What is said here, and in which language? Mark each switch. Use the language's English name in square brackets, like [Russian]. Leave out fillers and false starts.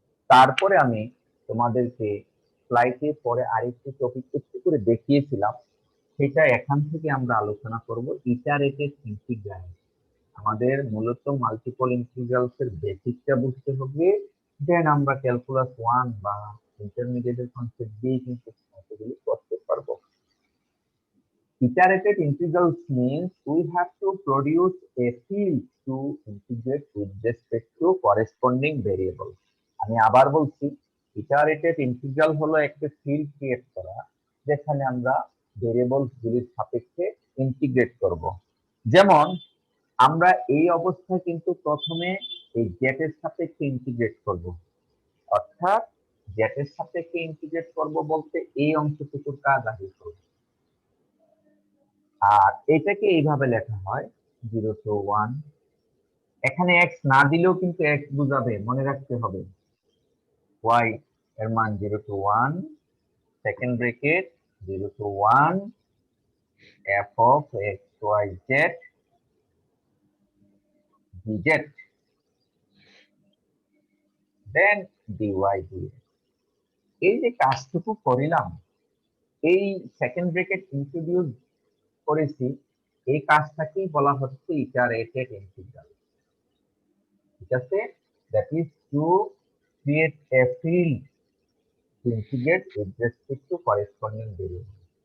[Bangla] তারপরে আমি তোমাদেরকে স্লাইডে পরে আরেকটি টপিক একটু করে দেখিয়েছিলাম, সেটা এখান থেকে আমরা আলোচনা করব ইটারেটেড ইন্টিগ্রাল। আমাদের মূলত মাল্টিপল ইন্টিগ্রালস এর বেসিকটা বুঝতে হবে, দেন আমরা ক্যালকুলাস 1 বা ইন্টারমিডিয়েটের কনসেপ্ট দিয়ে কিন্তু এগুলি করতে পারবো। [English] Iterated integrals means we have to produce a field to integrate with respect to corresponding variable. [Bangla] আমি আবার বলছি, ইটারেটেড ইন্টিগ্রাল হলো একটা ফিল্ড ক্রিয়েট করা যেখানে আমরা ভেরিয়েবলস গুলির সাপেক্ষে ইন্টিগ্রেট করব। যেমন আমরা এই অবস্থায় কিন্তু প্রথমে এই জেড এর সাপেক্ষে ইন্টিগ্রেট করব, অর্থাৎ জেড এর সাপেক্ষে ইন্টিগ্রেট করব বলতে এই অংশটুকুর কাজ আগে করব। আর এটাকে এইভাবে লেখা হয় 0 to 1। এখানে x না দিলেও কিন্তু x বুঝাবে, মনে রাখতে হবে। [English] y [Bangla] এর মান [English] 0 to 1, [Bangla] second bracket [English] 0 to 1 f of x y z dz then dy dx। [Bangla] এই যে কাজটুকু করিলাম, এই সেকেন্ড ব্র্যাকেট ইন্ট্রোডিউস করেছি, এই কাজটাকেই বলা হচ্ছে ইটারেটেড ইন্টিগ্রাল। ঠিক আছে, [English] That is to create a field to integrate with respect to corresponding variable.